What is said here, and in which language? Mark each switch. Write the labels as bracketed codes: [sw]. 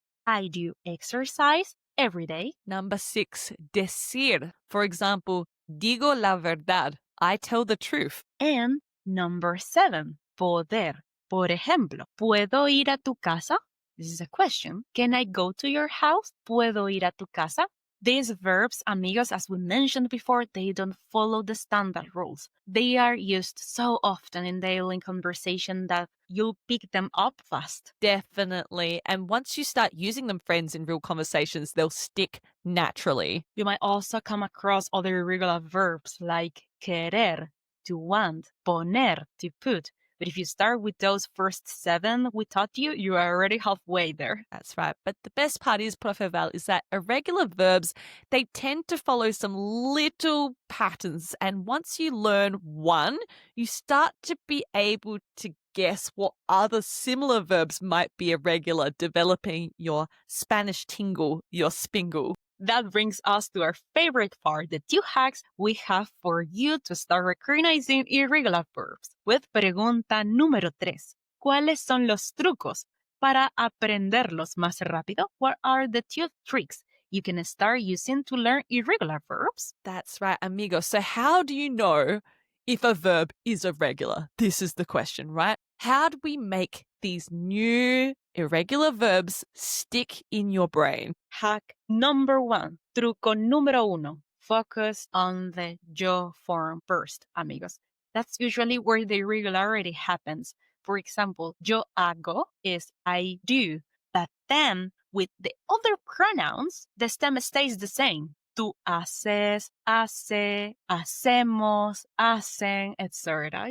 [en] I do exercise every day. Number 6, decir. For example, [es] digo la verdad. [en] I tell the truth. And number 7, poder. [es] Por ejemplo, ¿puedo ir a tu casa? [en] This is a question. Can I go to your house? [es] ¿Puedo ir a tu casa? [en] These verbs, amigos, as we mentioned before, they don't follow the standard rules. They are used so often in daily conversation that you'll pick them up fast. Definitely. And once you start using them, friends, in real conversations, they'll stick naturally. You might also come across other irregular verbs like querer, to want, poner, to put. But if you start with those first 7 we taught you, you are already halfway there. That's right. But the best part is, Profe Val, is that irregular verbs, they tend to follow some little patterns. And once you learn one, you start to be able to guess what other similar verbs might be irregular, developing your Spanish tingle, your spingle. That brings us to our favorite part, the 2 hacks we have for you to start recognizing irregular verbs. [es] With pregunta número 3. ¿Cuáles son los trucos para aprenderlos más rápido? [en] What are the 2 tricks you can start using to learn irregular verbs? That's right, amigo. So how do you know if a verb is irregular? This is the question, right? How do we make these new irregular verbs stick in your brain? Hack number 1, [es] truco número 1. [en] Focus on the yo form first, amigos. That's usually where the irregularity happens. For example, [es] yo hago [en] is I do, but then with the other pronouns, the stem stays the same. [es] Tú haces, hace, hacemos, hacen, etc.